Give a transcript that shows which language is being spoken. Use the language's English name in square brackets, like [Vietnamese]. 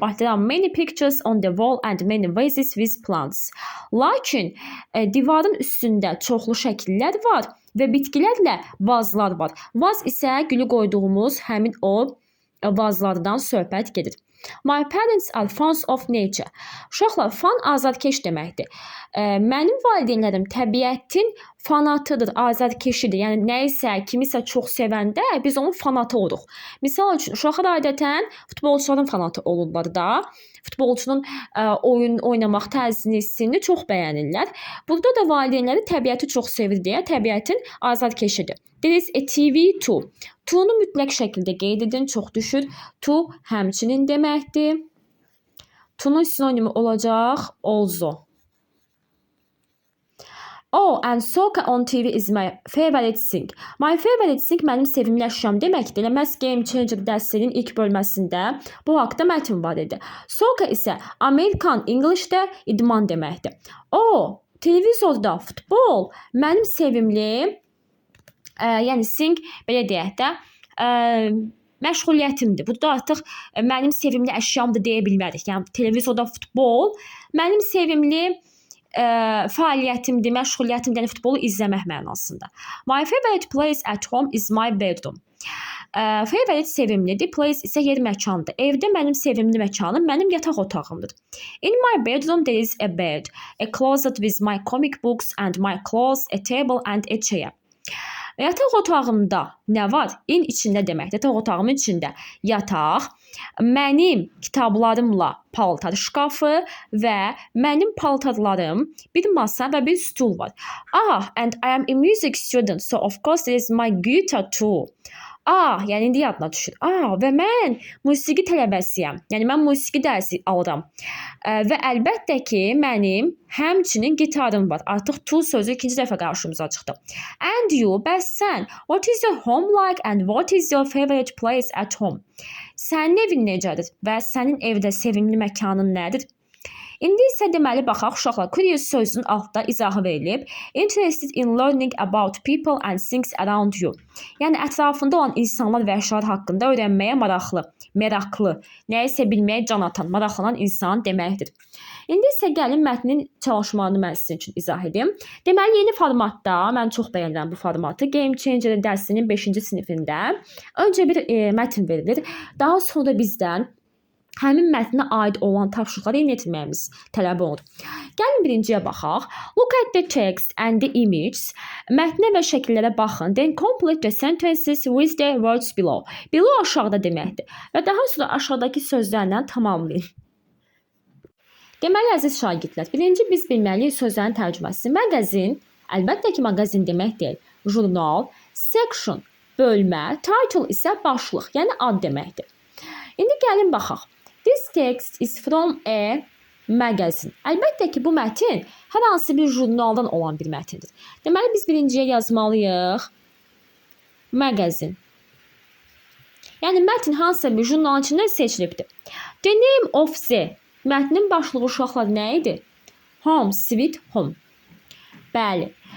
[English] But there are many pictures on the wall and many vases with plants. [Azerbaijani] Lakin divarın üstündə çoxlu şəkillər var və bitkilərlə vazlar var. Vaz isə gülü qoyduğumuz həmin o vazlardan söhbət gedir. [English] My parents are fans of nature. [Azerbaijani] Uşaqlar, fan azadkeş deməkdir. Mənim valideynlərim təbiətin fanatıdır, azadkeşidir. Yəni nəyisə, kimisə çox sevəndə biz onun fanatı oluruq. Misal üçün, uşaqlar adətən futbolçuların fanatı olurlar da. Futbolçunun oyun oynamaq tərzini, hissini çox bəyənirlər. Burada da valideynləri təbiəti çox sevir deyə təbiətin azadkeşidir. [English] There is a TV too. [Azerbaijani] To-nu mütləq şəkildə qeyd edin, çox düşür. To həmçinin deməkdir. To-nun sinonimi olacaq also. [English] Oh, and soccer on TV is my favorite thing. My favorite thing [Azerbaijani] mənim sevimli əşyam deməkdir. Elə məhz Game Changer dərsinin ilk bölməsində bu haqda mətn var idi. Soccer isə American English-də idman deməkdir. Oh, televizorda futbol mənim sevimli, yəni thing belə deyək də, məşğuliyyətimdir. Bu da artıq mənim sevimli əşyamdır deyə bilmərik. Yəni televizorda futbol mənim sevimli fəaliyyətimdir, məşğuliyyətimdir, yəni futbolu izləmək mənasında. [English] My favorite place at home is my bedroom. [Azerbaijani] Favorite sevimlidir, place isə yer məkandır. Evdə mənim sevimli məkanım mənim yataq otağımdır. [English] In my bedroom there is a bed, a closet with my comic books and my clothes, a table and a chair. [Azerbaijani] Yataq otağımda nə var? In içində deməkdir. Yataq otağımın içində yataq, mənim kitablarımla paltar şkafı və mənim paltarlarım, bir masa və bir stul var. [English] And I am a music student, so of course there is my guitar too. [Azerbaijani] Yəni indi yadına düşür. Və mən musiqi tələbəsiyəm. Yəni mən musiqi dərsi alıram. Və əlbəttə ki, mənim həmçinin gitarım var. Artıq to sözü ikinci dəfə qarşımıza çıxdı. [English] And you, [Azerbaijani] bəs sən, [English] what is your home like and what is your favorite place at home? [Azerbaijani] Sənin evin necədir və sənin evdə sevimli məkanın nədir? İndi isə deməli baxaq uşaqlar. Curious sözünün altda izahı verilib. [English] Interested in learning about people and things around you. [Azerbaijani] Yəni ətrafında olan insanlar və əşyalar haqqında öyrənməyə meraklı, nəyisə bilməyə can atan, maraqlanan insan deməkdir. İndi isə gəlin mətnin çalışmalarını mən sizin üçün izah edim. Deməli yeni formatda, mən çox bəyənirəm bu formatı. Game Changer dərsinin 5-ci sinifində öncə bir mətn verilir. Daha sonra bizdən həmin mətnə aid olan tapşırıqları yerinə yetirməyimiz tələb olunur. Gəlin birinciyə baxaq. [English] Look at the text and the images. [Azerbaijani] Mətnə və şəkillərə baxın. [English] Then complete the sentences with the words below. [Azerbaijani] Below aşağıda deməkdir. Və daha sonra aşağıdakı sözlərlə tamamlayın. Deməli, əziz şagirdlər, birinci biz bilməliyik sözlərin tərcüməsi. Məqazin, əlbəttə ki, maqazin demək deyil. Jurnal, section, bölmə, title isə başlıq, yəni ad deməkdir. İndi gəlin baxaq. [English] This text is from a magazine. [Azerbaijani] Əlbəttə ki, bu mətin hər hansı bir jurnaldan olan bir mətindir. Deməli, biz birinciyə yazmalıyıq. Magazine. Yəni, mətin hansısa bir jurnalın içindən seçilibdir. [English] The name of the. [Azerbaijani] Mətnin başlığı uşaqlar nə idi? [English] Home, sweet home. [Azerbaijani] Bəli.